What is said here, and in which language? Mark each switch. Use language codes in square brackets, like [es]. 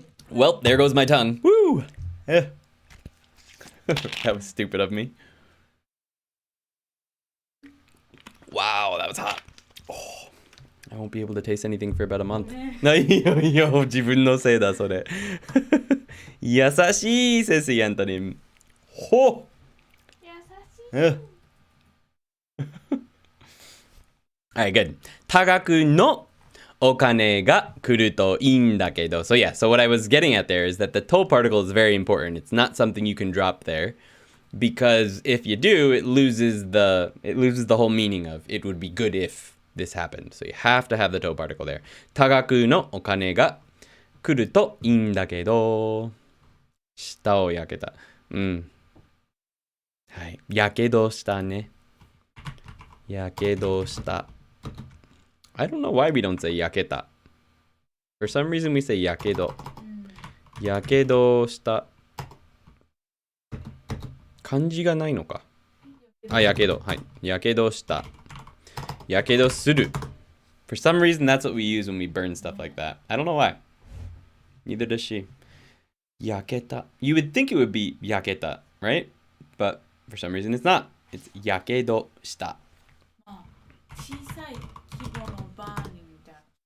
[en] Well, there goes my tongue. Woo! That was stupid of me. Wow, that was hot. Oh, I won't be able to taste anything for about a month. [ja] いや自分のせいだそれ。 [en] 優しい says the antonym. [ja] ほ。優しい。 [en] Alright, good. [ja] 多額のお金が来るといいんだけど. [en] So yeah, so what I was getting at there is that the to particle is very important. It's not something you can drop there because if you do, it loses the whole meaning of it would be good if this happened. So you have to have the to particle there. [ja] 多額のお金が来るといいんだけど。舌を焼けた。うん。はい。やけどしたね。やけどした。 [en] I don't know why we don't say 焼けた。 For some reason we say やけど。 [ja] やけどした。漢字がないのか。あ、やけど。はい。やけどした。やけどする。 [en] For some reason that's what we use when we burn stuff like that. I don't know why. Neither does she. 焼けた. You would think it would be 焼けた, right? But for some reason it's not. It's やけどした. [ja] 小さい規模のバーニングみたいな。